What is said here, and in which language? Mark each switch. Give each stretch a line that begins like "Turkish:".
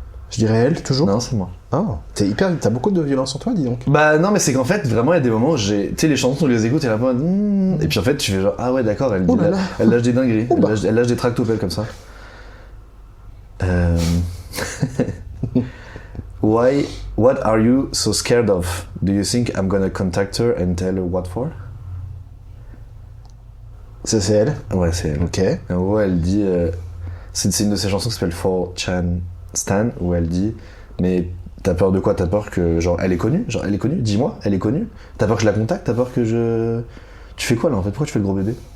French: Je dirais elle, toujours. Non, c'est moi. Ah, t'as beaucoup de violence en toi, dis donc. Bah non, mais c'est qu'en fait, vraiment, il y a des moments où tu sais, les chansons, tu les écoutes et là, et puis en fait, tu fais genre, ah ouais, d'accord, elle, Oh là là. elle lâche des dingueries, Oh bah. elle lâche des tractopelles comme ça.
English: What are you so scared of? Do you think I'm gonna contact her and tell her what for?
French: Ça, c'est elle. Ouais, c'est elle. Ok. En gros, elle dit, c'est une de ses chansons qui s'appelle For Chan Stan, où elle dit, mais t'as peur de quoi? T'as peur que, genre, elle est connue? Genre, elle est connue? Dis-moi, elle est connue? T'as peur que je la contacte? T'as peur que je... Tu fais quoi, là, en fait? Pourquoi tu fais le gros bébé?